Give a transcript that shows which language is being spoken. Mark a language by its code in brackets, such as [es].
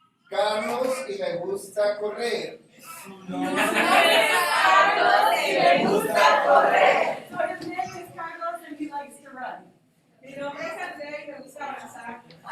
[es] Carlos y me gusta correr. Carlos y me gusta correr. [en] So his name is Carlos and he likes to run. [es] Mi nombre es Andrea y me gusta abrazar.